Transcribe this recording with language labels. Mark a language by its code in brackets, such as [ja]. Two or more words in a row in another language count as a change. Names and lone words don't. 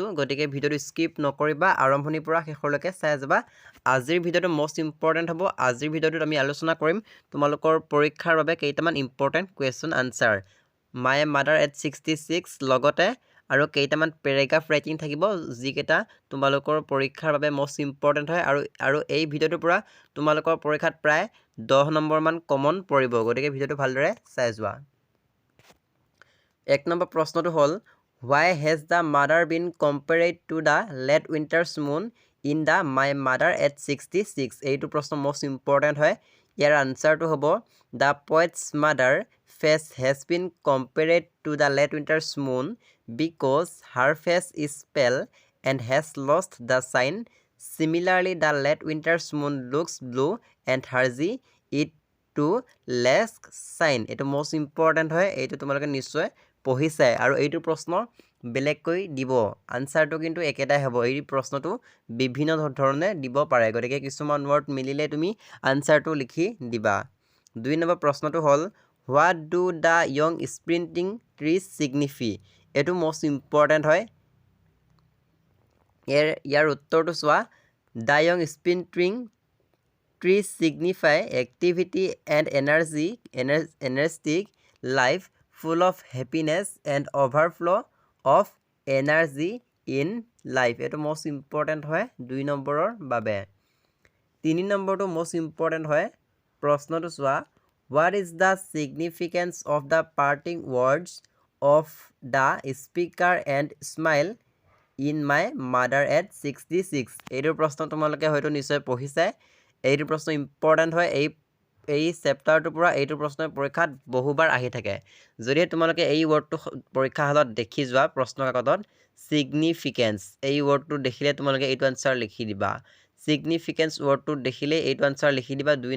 [as] গতিকে ভিডিঅ'টো স্কিপ নকৰিবা আৰম্ভণিৰ পৰা শেষলৈকে চাই যাবা আজিৰ ভিডিঅ'টো [en] most important [as] হ'ব আজিৰ ভিডিঅ'টোত আমি আলোচনা কৰিম তোমালোকৰ পৰীক্ষাৰ বাবে কেইটামান [en] important question answer My Mother at 66 [as] লগতে আৰু কেইটামান [en] paragraph writing [as] থাকিব যিকেইটা তোমালোকৰ পৰীক্ষাৰ বাবে [en] most important [as] হয় আৰু এই ভিডিঅ'টোৰ পৰা তোমালোকৰ পৰীক্ষাত প্ৰায় 10 নম্বৰ মান কমন পৰিব গতিকে ভিডিঅ'টো ভালদৰে চাই যোৱা এক নম্বৰ প্ৰশ্নটো হ'ল [en] why has the mother been compared to the late winter's moon in the my mother at 66 [as] এইটো প্ৰশ্ন [en] most important [as] হয় ইয়াৰ আনসাৰটো হ'ব [en] the poet's mother face has been compared to the late winter's moon because her face is pale and has lost the shine similarly the late winter's moon looks blue and hazy it to less shine [as] এইটো [en] most important [as] হয় এইটো তোমালোকে নিশ্চয় পঢ়িছে আৰু এইটো প্ৰশ্ন বেলেগকৈ দিব আনসাৰটো কিন্তু একেটাই হ'ব এই প্ৰশ্নটো বিভিন্ন ধৰণে দিব পাৰে গতিকে কিছুমান ওয়াৰ্ড মিলিলে তুমি আনসাৰটো লিখি দিবা দুই নম্বৰ প্ৰশ্নটো হ'ল [en] what do the young sprinting trees signify [as] এইটো [en] most important [as] হয় ইয়াৰ উত্তৰটো চোৱা [en] the young sprinting trees signify activity and energetic life full of happiness and overflow of energy in life এটো most important [as] হয় 2 নম্বৰৰ বাবে 3 নম্বৰটো [en] most important [as] হয় প্ৰশ্নটো চোৱা [en] what is the significance of the parting words of the speaker and smile in my mother at 66 [as] এইটো প্ৰশ্ন তোমালোকে হয়তো নিশ্চয় পঢ়িছে এইটো প্ৰশ্ন ইম্পৰ্টেণ্ট হয় এই চেপ্টাৰটোৰ পৰা এইটো প্ৰশ্ন পৰীক্ষাত বহুবাৰ আহি থাকে যদি তোমালোকে এই ওয়াৰ্ডটো পৰীক্ষা হলত দেখি যোৱা প্ৰশ্ন কাকতত সিগনিফিকেন্স এই ওয়াৰ্ডটো দেখিলে তোমালোকে এইটো আনসাৰ লিখি দিবা সিগনিফিকেন্স ওয়াৰ্ডটো দেখিলে এইটো আনসাৰ লিখি দিবা 2